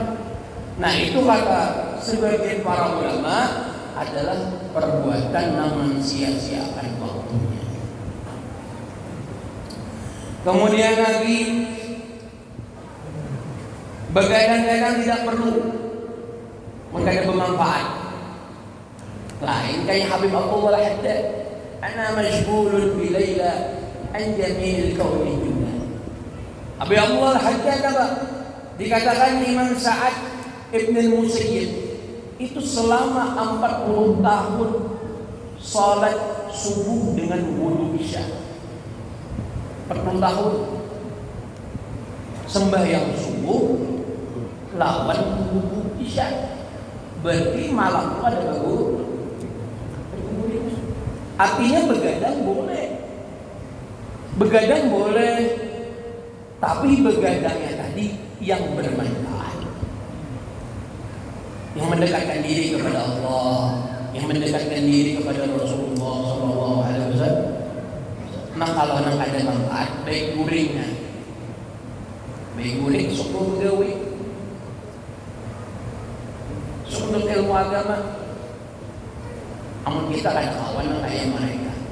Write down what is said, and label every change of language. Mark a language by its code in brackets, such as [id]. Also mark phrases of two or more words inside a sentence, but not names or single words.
[id] Nah, itu kata sebagian para ulama adalah perbuatan yang mensia-siakan waktunya. Kemudian lagi begadang-gadang tidak perlu mengkada bermanfaat. [bjn] Lain kayak Habib Abdullah Haddad, [ar] أنا مجبول بليلى عن جميع الكون دنيا. [id] Habib Abdullah Haddad apa? Dikatakan Imam Sa'ad Ibn al-Musayyib itu selama 40 tahun salat subuh dengan wudu isya. [bjn] 40 tahun sembahyang subuh lawan wudu isya. Berarti malam itu ada bagus. [id] Artinya begadang boleh, tapi begadangnya tadi yang bermanfaat. yang mendekatkan diri kepada Allah, yang mendekatkan diri kepada Rasulullah [ar] صلى الله عليه وسلم. [bjn] Nah kalau nak ada manfaat, baik guringnya, baik guring, sok gawe, sok ilmu agama. Amun kita kan kawan kayak mereka.